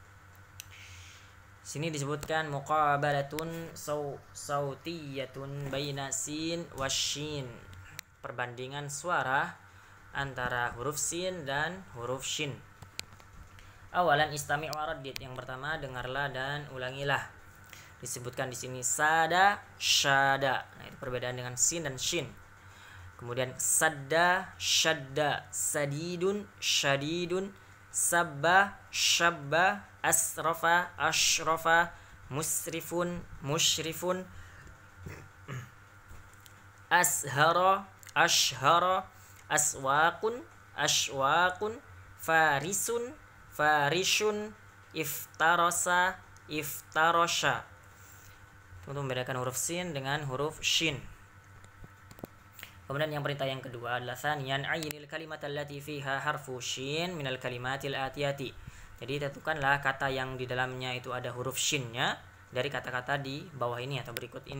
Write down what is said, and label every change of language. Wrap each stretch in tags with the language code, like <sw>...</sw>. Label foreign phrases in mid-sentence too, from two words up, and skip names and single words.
<id>Sini disebutkan</id> <ar>مقابلة صوتية بين سين وشين,</ar> <id>perbandingan suara antara huruf sin dan huruf shin. Awalan</id> <ar>استمع وردد,</ar> <id>yang pertama dengarlah dan ulangilah. Disebutkan di sini</id> <ar>سدا شدا.</ar> <id>Nah, itu perbedaan dengan sin dan shin.</id> <ar>Kemudian سدّ شدّ سديد شديد سبّ شبّ أسرف أشرف مسرف مشرف أسهر أشهر أسواق أشواق فارس فارش افترس افترش.</ar> <id>Untuk membedakan huruf sin dengan huruf shin. Kemudian yang perintah yang kedua adalah</id> <ar>ثانيا عين الكلمات التي فيها حرف الشين من الكلمات الآتية.</ar> <id>Jadi tentukanlah kata yang di dalamnya itu ada huruf shinnya dari kata-kata di bawah ini atau berikut ini.</id>